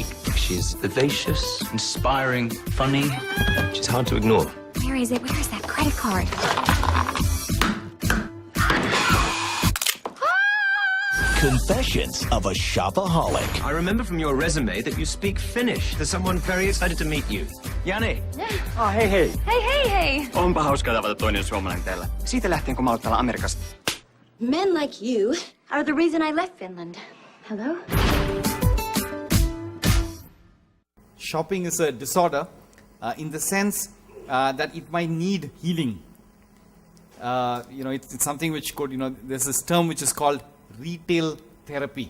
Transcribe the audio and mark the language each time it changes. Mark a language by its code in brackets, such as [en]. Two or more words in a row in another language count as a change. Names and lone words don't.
[en] She's vivacious, inspiring, funny. She's hard to ignore. Where is it? Where is that credit card? Confessions of a Shopaholic. I remember from your resume that you speak Finnish. There's someone very excited to meet you. Jani. [fi] Ah, hei hei. [en] Hey! [fi] Onpa hauskaa tavata toinen suomalainen täällä. Siitä lähtien, kun mä oon täällä Amerikasta. [en] Men like you are the reason I left Finland. Hello? Shopping is a disorder in the sense that it might need healing. It's something which could, there's this term which is called retail therapy.